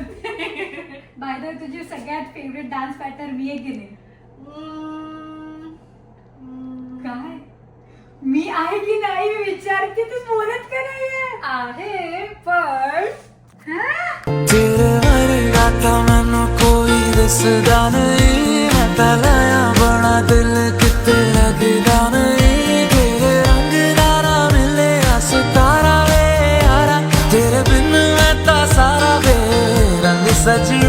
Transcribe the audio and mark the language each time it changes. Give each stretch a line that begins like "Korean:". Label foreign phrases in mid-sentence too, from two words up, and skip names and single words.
English: by the way,
Marathi: तुझी सगळ्यात
English: favourite dance pattern
Marathi: मी आहे की नाही? काय मी आहे की नाही विचारते, तू बोलत का नाही? आहे पण
Punjabi: ਤੇਰੇ ਵਰਗਾ ਤਾ ਮੈਨੂੰ ਕੋਈ ਦਸਦਾ ਨਹੀਂ, ਮੈਂ ਤਾ ਲਾਇਆ ਬੜਾ ਦਿਲ ਕਿਤੇ ਲਗਦਾ ਨਹੀਂ. ਤੇਰੇ ਰੰਗ ਨਾ ਮਿਲੇ ਸਿਤਾਰਾ ਵੇ ਯਾਰਾ, ਤੇਰੇ ਬਿਨ ਮੈਂ ਤਾ ਸਾਰਾ ਬੇਰੰਗ ਸਜਣਾ.